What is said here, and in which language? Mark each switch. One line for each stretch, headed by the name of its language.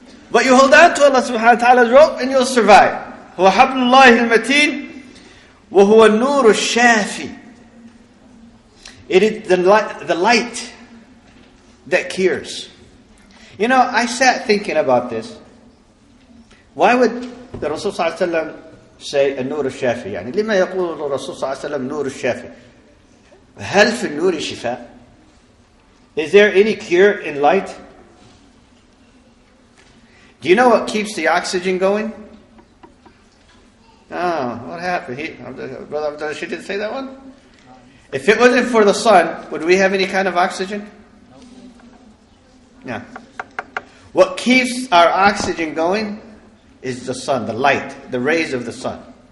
English: But you hold on to Allah subhanahu wa ta'ala's rope and you'll survive.
Arabic: هُوَ حَبْلُ اللَّهِ الْمَتِينَ وَهُوَ النُّورُ الشَّافِي.
English: It is the light that cures. You know, I sat thinking about this. Why would the Rasul sallallahu alaihi wasallam say
Arabic: النور الشافي؟ يعني لما يقول الرسول صلى الله عليه وسلم نور الشافي؟ هل في النور شفاء؟
English: Is there any cure in light? Do you know what keeps the oxygen going? Oh, what happened? Brother Abdihakim, she didn't say that one? If it wasn't for the sun, would we have any kind of oxygen? No. What keeps our oxygen going is the sun, the light, the rays of the sun.